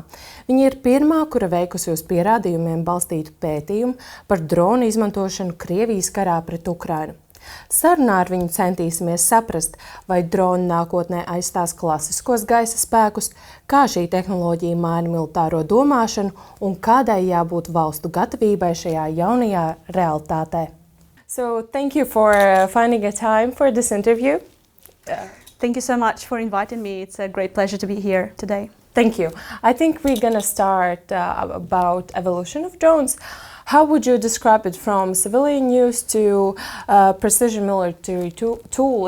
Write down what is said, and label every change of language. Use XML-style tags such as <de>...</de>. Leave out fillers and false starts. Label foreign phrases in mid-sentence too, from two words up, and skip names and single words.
<lv>Viņa ir pirmā, kura veikusi uz pierādījumiem balstītu pētījumu par dronu izmantošanu Krievijas karā pret Ukrainu. Sarunā ar viņu centīsimies saprast, vai droni nākotnē aizstās klasiskos gaisa spēkus, kā šī tehnoloģija maina militāro domāšanu un kādai jābūt valstu gatavībai šajā jaunajā realitātē.</lv> <en>So, thank you for finding a time for this interview. Thank you so much for inviting me. It's a great pleasure to be here today. Thank you. I think we're gonna start about evolution of drones. How would you describe it from civilian use to precision military tool?</en>